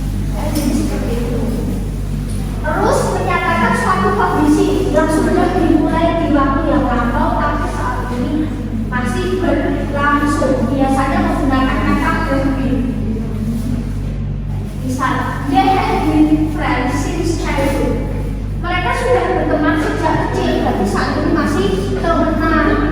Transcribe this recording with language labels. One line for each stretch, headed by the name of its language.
Indonesian: Ya, jadi seperti itu. Terus menyatakan suatu kondisi yang sudah dimulai di waktu yang lampau tapi saat ini masih berlangsung. Biasanya menggunakan kata will be.
English: Misal, they have been friends since childhood.
Indonesian: Mereka sudah berteman sejak kecil, tapi saat ini masih temenan.